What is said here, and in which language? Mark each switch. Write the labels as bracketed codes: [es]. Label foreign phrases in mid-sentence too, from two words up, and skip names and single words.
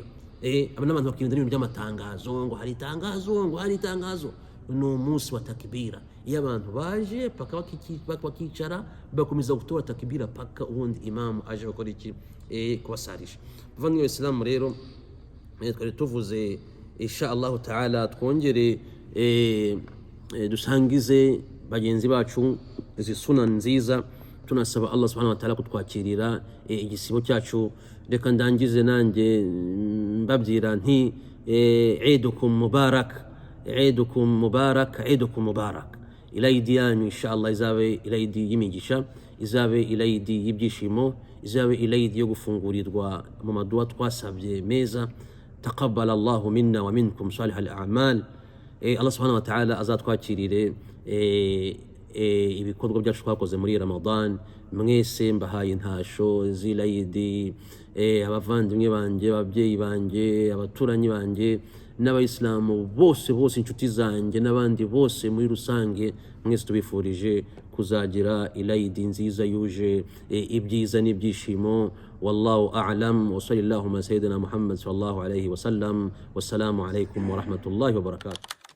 [rw] Abantu bakirinda n'ibintu by'amatangazo ngo hari itangazo, ni umunsi wa takbira. Iyo abantu baje paka bakicara bakomeza gutora takbira paka ubundi imamu aje bakora iki kubasarisha. Bavandimwe Islamu rero twari tuvuze [ar] إن شاء الله تعالى [rw] twongere dusangize bagenzi bacu izi suna nziza. Tunasaba [ar] الله سبحانه وتعالى [rw] kutwakirira igisibo cyacu. Reka ndangize nanjye mbabwira nti [ar] عيدكم مبارك, عيدكم مبارك, عيدكم مبارك. [rw] Eid yanyu inshallah izabe Eid y'imigisha, izabe Eid y'ibyishimo, izabe Eid yo gufungurirwa mu maduwa twasabye meza. [ar] تقبل الله منا ومنكم صالح الأعمال. الله سبحانه وتعالى [rw] azatwakirire ibikorwa byacu twakoze muri Ramadan. Mwese mbahaye intasho z'Eid, abavandimwe banje, ababyeyi banje, abaturanyi banje, n'abayisilamu bose inshuti zanjye n'abandi bose muri rusange. Mwese tubifurije kuzagira Eid nziza yuje ibyiza n'ibyishimo. [ar] والله أعلم وصلى الله على سيدنا محمد صلى الله عليه وسلم. والسلام عليكم ورحمة الله وبركاته.